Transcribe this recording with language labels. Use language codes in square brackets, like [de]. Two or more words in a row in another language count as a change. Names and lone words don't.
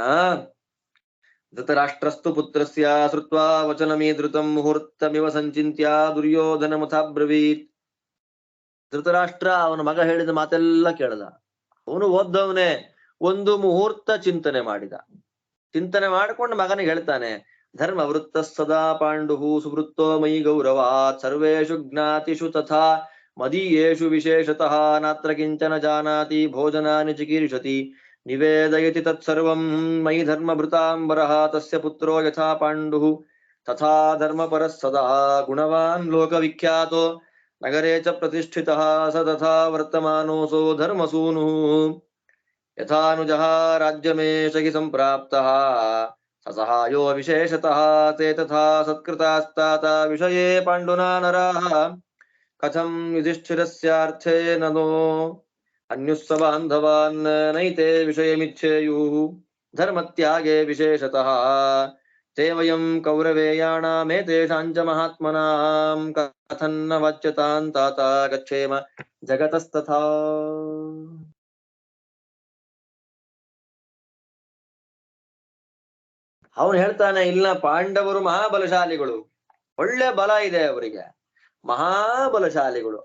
[sa] ಧೃತರಾಷ್ಟ್ರಸ್ತು ಪುತ್ರಸ್ಯ ಶ್ರುತ್ವಾ ವಚನಮೀಧೃತಂ ಮುಹೂರ್ತಮಿವ ಸಂಚಿತ್ಯ ದುರ್ಯೋಧನಮಥಾಬ್ರವೀತ್. [kn] ಧೃತರಾಷ್ಟ್ರ ಅವನ ಮಗ ಹೇಳಿದ ಮಾತೆಲ್ಲ ಕೇಳ್ದ. ಅವನು ಓದ್ದವನೇ. ಒಂದು ಮುಹೂರ್ತ ಚಿಂತನೆ ಮಾಡಿದ. ಚಿಂತನೆ ಮಾಡ್ಕೊಂಡು ಮಗನಿಗೆ ಹೇಳ್ತಾನೆ, [sa] ಧರ್ಮ ವೃತ್ತ ಸದಾ ಪಾಂಡು ಸುವೃತ್ತೋ ಮಯಿ ಗೌರವಾತ್ ಸರ್ವೇಷು ಜ್ಞಾತಿಷು ತಥಾ ಮದೀಯೇಷು ವಿಶೇಷತಃ ನಾತ್ರ ಕಿಂಚನ ಜಾನಾತಿ ಭೋಜನಾನಿ ಚಿಕೀರ್ಷತಿ ನಿವೇದಯತಿ ತತ್ಸರ್ವಂ ಮಯಿ ಧರ್ಮಭೃತಾಂಬರಃ ತಸ್ಯ ಪುತ್ರೋ ಯಥಾ ಪಾಂಡು ತಥಾ ಧರ್ಮಪರಃ ಸದಾ ಗುಣವಾನ್ ಲೋಕವಿಖ್ಯಾತೋ ನಗರೇ ಚ ಪ್ರತಿಷ್ಠಿತಃ ಸ ತಥಾ ವರ್ತಮಾನೋಸೋ ಧರ್ಮಸೂನುಃ ಯಥಾನುಜಃ ರಾಜ್ಯಮೇಷ ಹಿ ಸಂಪ್ರಾಪ್ತಃ ಸಹಾಯೋ ವಿಶೇಷತಃ ತೇ ತಥಾ ಸತ್ಕೃತಾಸ್ತಾತ ವಿಷಯೇ ಪಾಂಡುನಾ ನರಾಃ ಕಥಂ ಯುಧಿಷ್ಠಿರಸ್ಯಾರ್ಥೇ ನನೋ ಅನ್ಯುಸ್ಸ ಬಾಂಧವಾನ್ ನೈತೆ ವಿಷಯಮಿಚ್ಛೇಯುಃ ಧರ್ಮತ್ಯಾಗೇ ವಿಶೇಷತಃ ತೇ ವಯಂ ಕೌರವೇಯಾಣಾಮೇತೇಷಾಂಚ ಮಹಾತ್ಮನಾಂ ಕಥನ್ನ ವಾಚ್ಯತಾಂ ತಾತ ಗಚ್ಚೇಮ ಜಗತಸ್ತಥಾ. [kn] ಅವನು ಹೇಳ್ತಾನೆ, ಇಲ್ಲ, ಪಾಂಡವರು ಮಹಾಬಲಶಾಲಿಗಳು, ಒಳ್ಳೆ ಬಲ ಇದೆ ಅವರಿಗೆ, ಮಹಾಬಲಶಾಲಿಗಳು.